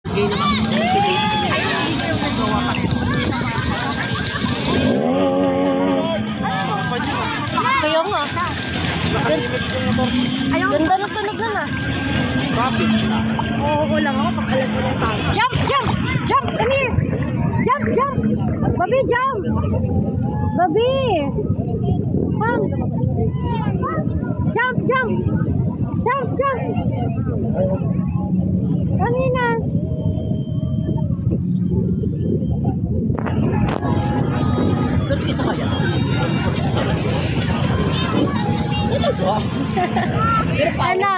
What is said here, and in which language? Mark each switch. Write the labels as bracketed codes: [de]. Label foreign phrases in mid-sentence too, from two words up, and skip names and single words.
[tl] Kaya nga. Ganda na tunog na na. Oo lang ako pag alam ko ng tao. [en] Jump! Jump! Jump! Come here! Jump! Jump! Babi, jump! Babi! Come! Jump! Jump! Jump! Jump! [tl] Kanina! Isa kaya sa Ano?